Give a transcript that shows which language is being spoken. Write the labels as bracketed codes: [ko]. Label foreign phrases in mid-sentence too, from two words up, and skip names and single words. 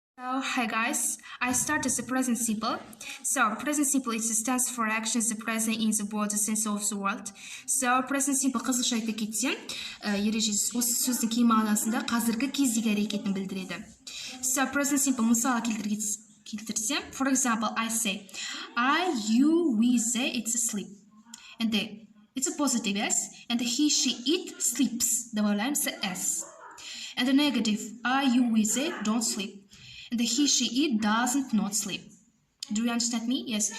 [en] So, hi guys, I start as the present simple. So, present simple it stands for actions present in the both sense of the word. So, present simple [kk] кысылша айта кетсем, ережесі осы сөздің кей мағынасында қазіргі кездегі әрекетін білдіреді. [en] So, present simple [kk] мысалы келтірсем, [en] for example, I say, I, you, we, they, it's sleep. And they, it's a positive S, and he, she, it sleeps. [ru] Добавляем S. [en] And the negative, I, you, we, they don't sleep. And the he, she, it doesn't not sleep. Do you understand me? Yes.